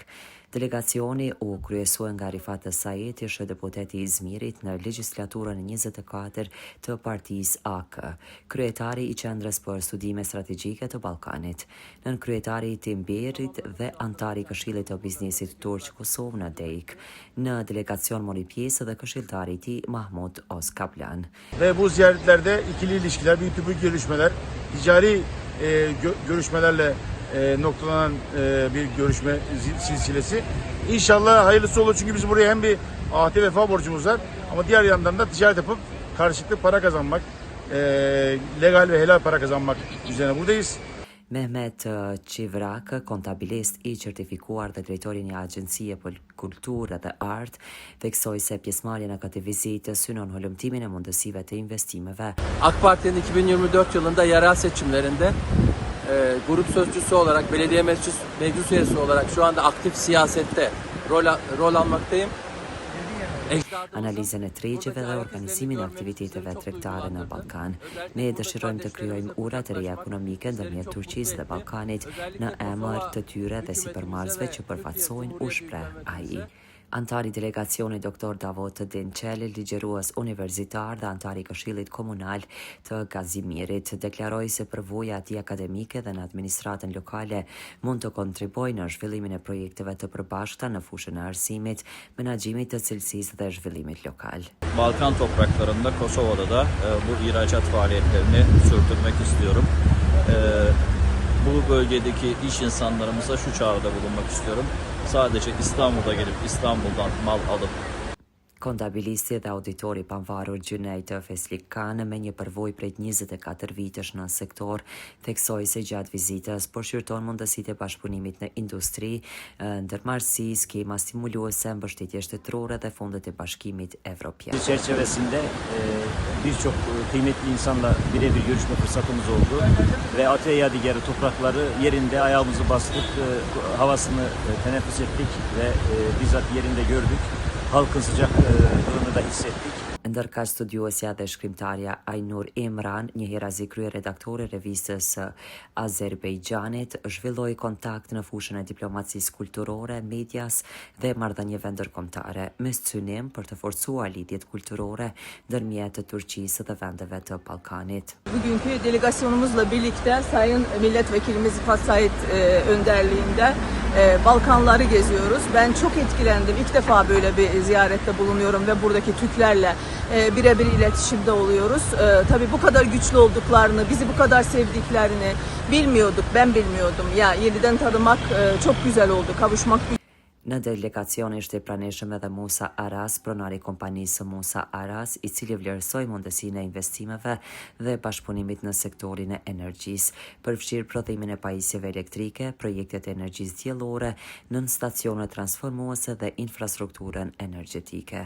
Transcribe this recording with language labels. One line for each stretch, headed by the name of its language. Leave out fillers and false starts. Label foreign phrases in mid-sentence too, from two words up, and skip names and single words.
Albanian: Delegacioni u kryesua nga Rifat Said, ish deputeti i Izmirit në legjislaturën 24 të partisë AK, kryetari i Qendrës për Studime Strategjike të Ballkanit, nën kryetari i Timberit dhe antari i Këshillit të Biznesit Turq Kosovë në DEIK. Në delegacion mori pjesë dhe këshilltari i tij Mahmut Ozkaplan.
Turkish: Ve bu ziyaretlerde ikili ilişkiler, büyük görüşmeler, ticari görüşmelerle noktalanan bir görüşme silsilesi. İnşallah hayırlısı olur, çünkü biz buraya hem bir ahde vefa borcumuz var ama diğer yandan da ticaret yapıp karşılıklı para kazanmak, legal ve helal para kazanmak üzerine buradayız.
Albanian: Mehmet Qivrak, kontabilist i certifikuar dhe drejtori një agjencie për kulturë dhe art, theksoi se pjesëmarrja në këtë vizitë synon holumtimin e mundësive të investimeve.
Turkish: AK Parti'nin 2024 yılında yerel seçimlerinde grup sözcüsü olarak, belediye meclis üyesi olarak şu anda aktif siyasette rol almaktayım.
Albanian: Analizën e tregjeve dhe organizimin e aktiviteteve tregtare në Ballkan. Ne dëshirojmë të krijojmë ura të reja ekonomike ndërmjet Turqisë dhe Ballkanit në emër të tyre dhe sipërmarrësve që përfaqësojnë, u shpreh ai. Antari delegacionit Dr. Davot Dinçel, ligjërues universitar dhe antari i Këshillit Komunal të Gazimirit, deklaroi se përvoja e tij akademike dhe në administratën lokale mund të kontribuojë në zhvillimin e projekteve të përbashkëta në fushën e arsimit, menaxhimit të cilësisë dhe zhvillimit lokal.
Turkish: Balkan topraklarında, Kosova'da da bu ihracat faaliyetlerini sürdürmek istiyorum. Bu bölgedeki iş insanlarımıza şu çağrıda bulunmak istiyorum. Sadece İstanbul'da gelip İstanbul'dan mal alıp
Albanian: Kontabilisti dhe auditori pavarur Gjunejt Feslikan, me një përvojë prej 24 vitesh në sektor, theksoi se gjatë vizitës përshkruan mundësitë e bashkëpunimit në industri, ndërmarrësi, skema stimuluese, mbështetje shtetërore dhe fondet e bashkimit evropian.
Turkish: Çerçevesinde birçok kıymetli insanla birebir görüşme fırsatımız oldu ve Ate Yadigarı toprakları yerinde ayağımızı bastık, havasını teneffüs ettik ve bizzat yerinde gördük. Halkın sıcaklığını da hissettik.
Albanian: Ndërka studiuesja dhe shkrimtarja Ainur Imran, një herazi krye redaktore revistës Azerbejxhanit, zhvilloi kontakt në fushën e diplomacisë kulturore, medias dhe marrëdhënieve ndërkombëtare, me synim për të forcuar lidhjet kulturore ndërmjet Turqisë dhe vendeve të Ballkanit.
Turkish: Bugünkü delegasyonumuzla birlikte Sayın Milletvekilimiz Rifat Said önderliğinde Balkanları geziyoruz. Ben çok etkilendim. İlk defa böyle bir ziyarette bulunuyorum ve buradaki Türklerle birebir iletişimde oluyoruz. Tabii bu kadar güçlü olduklarını, bizi bu kadar sevdiklerini bilmiyorduk. Ben bilmiyordum. Ya yeniden tanımak çok güzel oldu. Kavuşmak.
Albanian: Në delegacion ishte praneshëm edhe Musa Aras, pronari i kompanisë Musa Aras, i cili vlerësoi mundësinë e investimeve dhe bashkëpunimit në sektorin e energjisë, përfshirë prodhimin e pajisjeve elektrike, projektet e energjisë diellore, nën stacione transformuese dhe infrastrukturën energjetike.